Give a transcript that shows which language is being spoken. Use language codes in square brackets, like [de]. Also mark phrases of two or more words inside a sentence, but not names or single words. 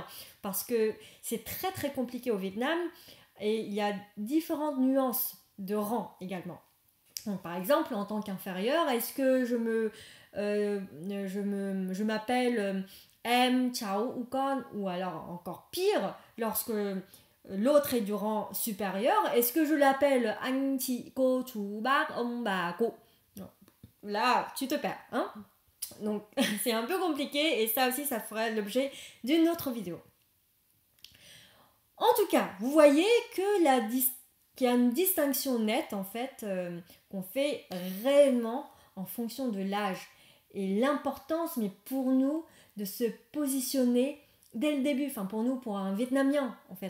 [fr] Parce que c'est très très compliqué au Vietnam et il y a différentes nuances de rang également. Donc, par exemple, en tant qu'inférieur, est-ce que je m'appelle [vi] em, chao [fr] ou con, ou alors encore pire, lorsque l'autre est du rang supérieur, est-ce que je l'appelle [vi] anh, chị, cô, chú, bác, ông, bà, cô? [fr] Là, tu te perds, hein? Donc, c'est un peu compliqué et ça aussi, ça ferait l'objet d'une autre vidéo. En tout cas, vous voyez que qu'il y a une distinction nette, en fait, qu'on fait réellement en fonction de l'âge et l'importance, mais pour nous, de se positionner dès le début, enfin pour nous, pour un Vietnamien, en fait.